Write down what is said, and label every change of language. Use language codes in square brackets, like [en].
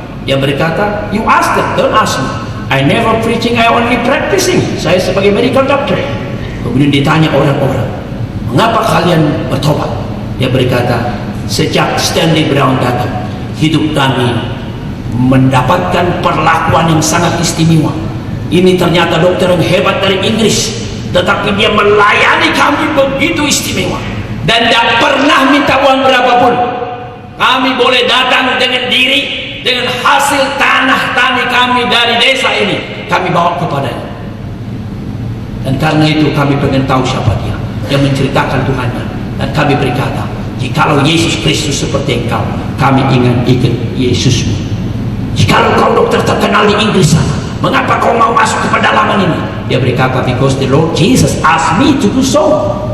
[id] Dia berkata, [en] you ask them, don't ask me. I never preaching, I only practicing. [id] Saya sebagai medical doctor. Kemudian ditanya orang-orang, mengapa kalian bertobat? Dia berkata, sejak Stanley Brown datang, hidup kami mendapatkan perlakuan yang sangat istimewa. Ini ternyata dokter yang hebat dari Inggris, tetapi dia melayani kami begitu istimewa dan tidak pernah minta uang berapapun. Kami boleh datang dengan diri, dengan hasil tanah tani kami dari desa ini, kami bawa kepadanya. Dan karena itu kami pengen tahu siapa dia yang menceritakan Tuhannya. Dan kami berkata, jikalau Yesus Kristus seperti engkau, kami ingin ikut Yesusmu. Jikalau kau dokter terkenal di Inggris sana, mengapa kau mau masuk ke pedalaman ini? Dia berkata, [en] because the Lord Jesus asked me to do so.